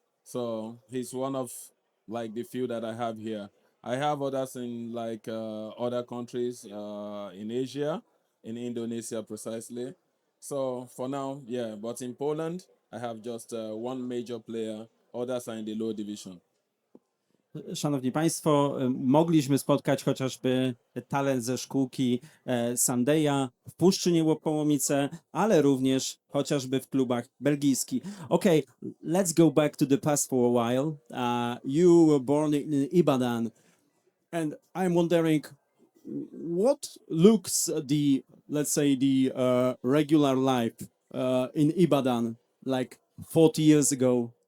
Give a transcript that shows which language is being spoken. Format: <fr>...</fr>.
<en>So he's one of like the few that I have here. I have others in like other countries in Asia, in Indonesia precisely. So for now, yeah, but in Poland, I have just one major player. Others are in the low division.</en> <pl>Szanowni Państwo, mogliśmy spotkać chociażby talent ze szkółki Sundaya w Puszczy Połomice, ale również chociażby w klubach belgijskich.</pl> <en>Okay, let's go back to the past for a while. You were born in Ibadan, and I'm wondering what looks let's say the regular life in Ibadan like 40 years ago.</en>